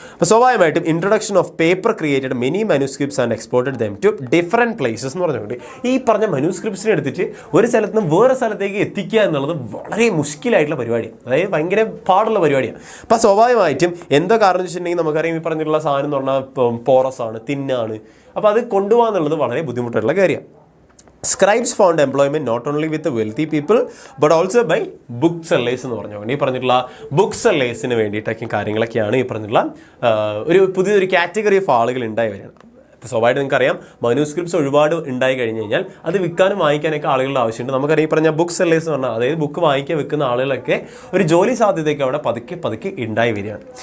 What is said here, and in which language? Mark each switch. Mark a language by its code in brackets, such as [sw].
[ml] അപ്പോൾ സ്വാഭാവികമായിട്ടും [en] introduction of paper created many manuscripts and exported them to different places [ml] എന്ന് പറഞ്ഞുകൊണ്ട് ഈ പറഞ്ഞ മനുസ്ക്രിപ്റ്റ്സിനെ എടുത്തിട്ട് ഒരു സ്ഥലത്ത് നിന്ന് വേറെ സ്ഥലത്തേക്ക് എത്തിക്കുക എന്നുള്ളത് വളരെ മുഷ്കിലായിട്ടുള്ള പരിപാടിയാണ്. അതായത് ഭയങ്കര പാടുള്ള പരിപാടിയാണ്. അപ്പോൾ സ്വാഭാവികമായിട്ടും എന്തോ കാരണം വെച്ചിട്ടുണ്ടെങ്കിൽ നമുക്കറിയാം ഈ പറഞ്ഞിട്ടുള്ള സാധനം എന്ന് പറഞ്ഞാൽ പോറസ് ആണ്, തിന്നാണ്. അപ്പോൾ അത് കൊണ്ടുപോകുക എന്നുള്ളത് വളരെ ബുദ്ധിമുട്ടുള്ള കാര്യമാണ്. [en] Scribes found employment not only with the wealthy people but also by booksellers [ml] എന്ന് പറഞ്ഞു. ഈ പറഞ്ഞിട്ടുള്ള ബുക്സെല്ലേഴ്സിന് വേണ്ടിയിട്ടൊക്കെ കാര്യങ്ങളൊക്കെയാണ് ഈ പറഞ്ഞിട്ടുള്ള ഒരു പുതിയൊരു കാറ്റഗറി ഓഫ് ആളുകൾ ഉണ്ടായി വരികയാണ്. സ്വാഭാവികമായിട്ട് നിങ്ങൾക്കറിയാം മനുസ്ക്രിപ്റ്റ്സ് ഒരുപാട് ഉണ്ടായി കഴിഞ്ഞ് കഴിഞ്ഞാൽ അത് വിൽക്കാനും വാങ്ങിക്കാനൊക്കെ ആളുകളുടെ ആവശ്യമുണ്ട്. നമുക്കറിയാം ഈ പറഞ്ഞ ബുക്ക് സെല്ലേഴ്സ് എന്ന് പറഞ്ഞാൽ അതായത് ബുക്ക് വാങ്ങിക്കാൻ വെക്കുന്ന ആളുകളൊക്കെ ഒരു ജോലി സാധ്യതയൊക്കെ അവിടെ പതുക്കെ ഉണ്ടായി വരികയാണ്.